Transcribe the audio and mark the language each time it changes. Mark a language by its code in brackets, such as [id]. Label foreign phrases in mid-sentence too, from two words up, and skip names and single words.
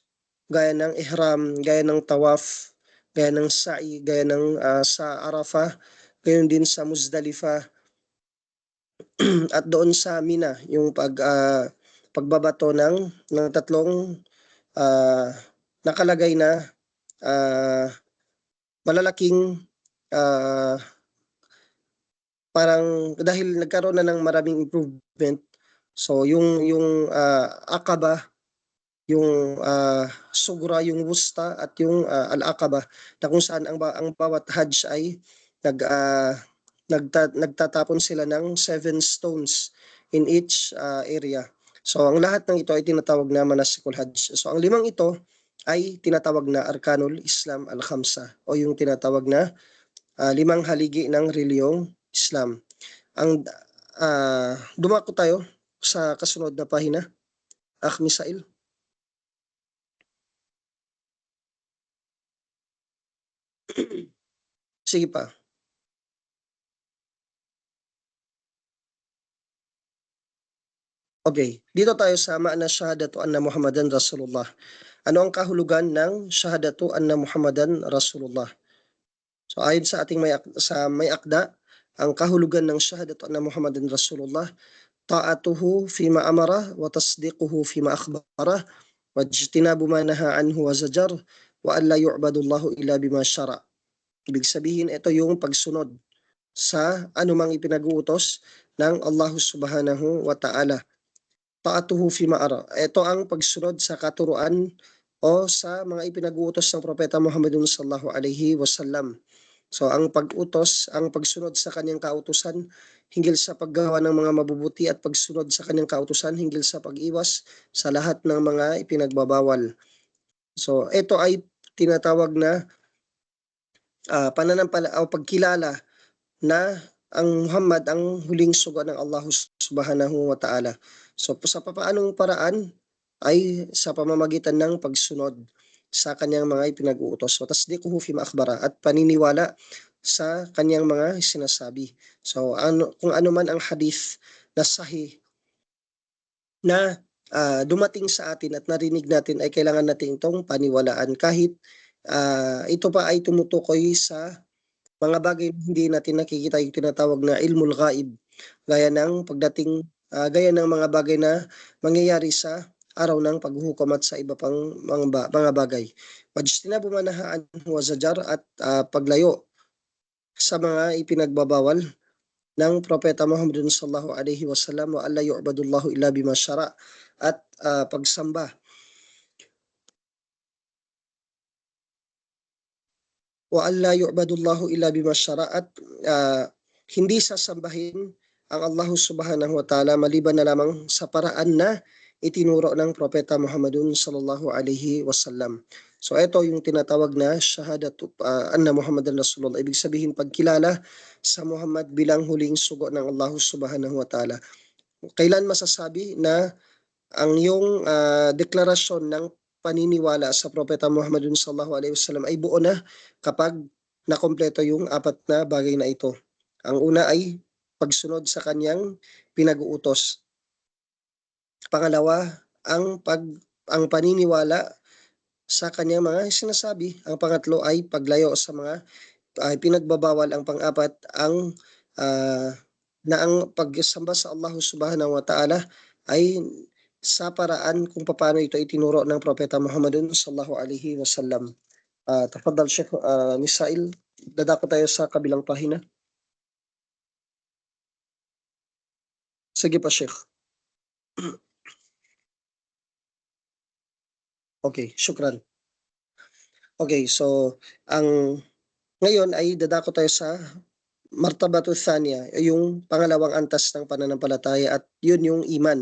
[tl] gaya ng ihram, gaya ng tawaf, gaya ng sa'i, gaya ng sa Arafah, gayon din sa Muzdalifah at doon sa Mina, yung pagbabato ng tatlong ah, nakalagay na malalaking ah, parang dahil nagkaroon na ng maraming improvement. So yung Aqaba, yung Sugra, yung Wusta at yung Al-Aqaba, na kung saan ang bawat Hajj ay nagtatapon sila ng [en] 7 stones in each area. [tl] So ang lahat ng ito ay tinatawag na [ar] مناسك الحج. [tl] So ang limang ito ay tinatawag na [ar] أركان الإسلام الخمسة, [tl] o yung tinatawag na limang haligi ng reliyong Islam. Ang dumako tayo sa kasunod na pahina, Misail. Sige pa. Okay, dito tayo sa [ar] معنى شهادة أن محمدا رسول الله. [tl] Ano ang kahulugan ng [ar] شهادة أن محمدا رسول الله? [tl] So ayon sa ating may akda, ang kahulugan ng [ar] شهادة أن محمدا رسول الله طاعته فيما أمر وتصديقه فيما أخبر واجتناب ما نهى عنه وزجر وأن لا يعبد الله إلا بما شرع. [tl] Ibig sabihin, ito yung pagsunod sa anumang ipinag-uutos ng [ar] الله سبحانه وتعالى. طاعته فيما أمر. [tl] Ito ang pagsunod sa katuruan o sa mga ipinag-uutos ng Propeta Muhammadun [ar] صلى الله عليه وسلم. [tl] So ang pag-utos, ang pagsunod sa kanyang kautusan hinggil sa paggawa ng mga mabubuti at pagsunod sa kanyang kautusan hinggil sa pag-iwas sa lahat ng mga ipinagbabawal. So ito ay tinatawag na pananampala o pagkilala na ang Muhammad ang huling sugo ng [ar] الله سبحانه وتعالى. [tl] So sa papaanong paraan ay sa pamamagitan ng pagsunod sa kanyang mga ipinag-uutos. [ar] So تصديقه فيما أخبر, [tl] at paniniwala sa kanyang mga sinasabi. So kung ano man ang hadith na sahih na dumating sa atin at narinig natin, ay kailangan natin itong paniwalaan kahit ito pa ay tumutukoy sa mga bagay na hindi natin nakikita, yung tinatawag na [ar] علم الغيب, [tl] gaya ng gaya ng mga bagay na mangyayari sa araw ng paghuhukom at sa iba pang mga bagay. [ar] واجتناب ما نهى عنه وزجر, [tl] at paglayo sa mga ipinagbabawal ng Propeta Muhammad [ar] صلى الله عليه وسلم وألا يعبد الله إلا بما شرع, [tl] at pagsamba [ar] وألا يعبد الله إلا بما شرع, [tl] at hindi sasambahin ang [ar] الله سبحانه وتعالى [tl] maliban na lamang sa paraan na itinuro ng Propeta Muhammadun [ar] صلى الله عليه وسلم. [tl] So ito yung tinatawag na [ar] شهادة أن محمدا رسول الله. [tl] Ibig sabihin, pagkilala sa Muhammad bilang huling sugo ng [ar] الله سبحانه وتعالى. [tl] Kailan masasabi na ang iyong deklarasyon ng paniniwala sa Propeta Muhammadun [ar] صلى الله عليه وسلم [tl] ay buo na kapag nakompleto yung apat na bagay na ito. Ang una ay pagsunod sa kanyang pinag-uutos. Pangalawa, ang paniniwala sa kanyang mga sinasabi. Ang pangatlo ay paglayo sa mga pinagbabawal. Ang pang-apat ang pagsamba sa [ar] الله سبحانه وتعالى [tl] ay sa paraan kung paano ito itinuro ng Propeta Muhammadun [ar] صلى الله عليه وسلم. تفضل شيخ Misail, [tl] dadako tayo sa kabilang pahina. Sige pa Sheikh. Okay, syukran. Okay, so ngayon ay dadako tayo sa [ar] مرتبة ثانية, [tl] yung pangalawang antas ng pananampalataya, at yun yung iman.